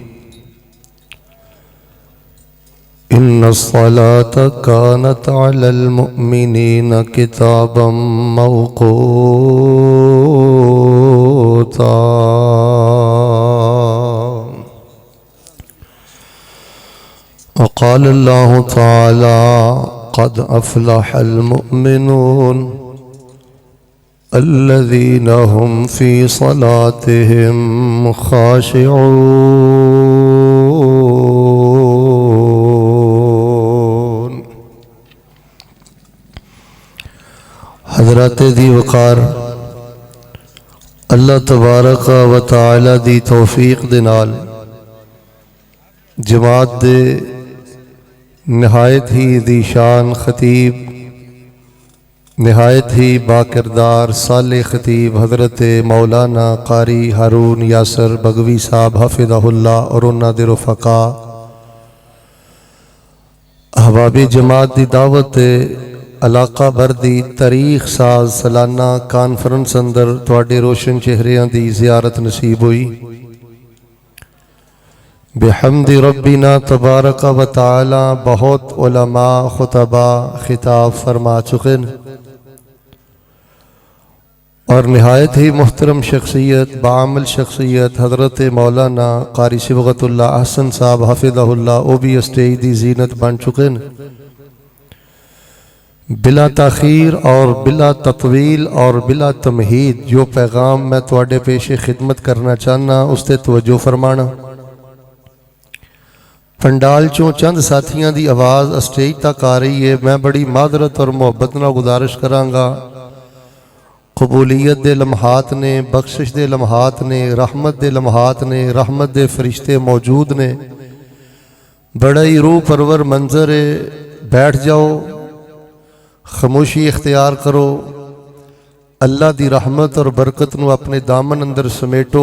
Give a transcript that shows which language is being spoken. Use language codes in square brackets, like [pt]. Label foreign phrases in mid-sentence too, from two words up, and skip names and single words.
[ar] إن الصلاة كانت على المؤمنين كتابا موقوتا. وقال الله تعالى قد أفلح المؤمنون الذين هم في صلاتهم خاشعون. [pa] حضرت دی وقار اللہ تبارک و تعالیٰ دی توفیق دے نال جماعت دے نہایت ہی ذیشان خطیب نہایت ہی باکردار صالح خطیب حضرت مولانا قاری ہارون یاسر بغوی صاحب حفظہ اللہ اور انہاں دے رفقا احبابی جماعت دی دعوت علاقہ بھر دی تاریخ ساز سالانہ کانفرنس اندر تہاڈے روشن چہریاں دی زیارت نصیب ہوئی. [ar] बिहम्दि रब्बिना तबारक व तआला [ur] بہت علما خطبہ خطاب فرما چکے اور نہایت ہی محترم شخصیت باعمل شخصیت حضرت مولانا قاری صبغت اللہ حسن صاحب حفظہ اللہ وہ بھی اسٹیج دی زینت بن چکے ہیں. [pa] بلا تاخیر اور بلا تطویل اور بلا تمہید جو پیغام میں تہاڈے پیش خدمت کرنا چاہنا اس تے توجہ فرمانا. [ur] پنڈال چوں چند ساتھیوں کی آواز اسٹیج تک آ رہی ہے. [pa] میں بڑی معذرت اور محبت نال گزارش کرانگا قبولیت دے لمحات نے بخشش دے لمحات نے رحمت دے لمحات نے رحمت دے فرشتے موجود نے. [ur] بڑا ہی روح پرور منظر ہے. बैठ जाओ खामोशी इख्तियार करो [pa] اللہ دی رحمت اور برکت نوں اپنے دامن اندر سمیٹو.